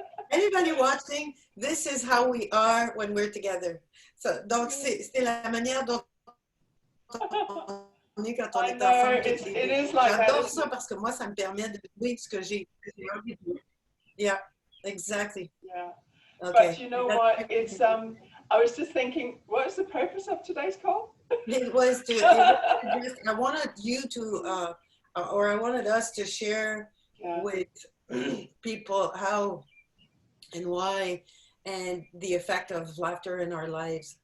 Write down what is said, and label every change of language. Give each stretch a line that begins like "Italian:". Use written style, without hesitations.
English: Anybody watching, this is how we are when we're together.
French: So, donc, c'est la manière dont on est quand on est ensemble. J'adore ça parce que moi, ça me permet de jouer ce que j'ai envie de jouer.
English: Yeah, exactly. Yeah. Okay. But you know what? It's I was just thinking, what is the purpose of today's call? It was I wanted you to, or I wanted us to share with people how and why and the effect of laughter in our lives.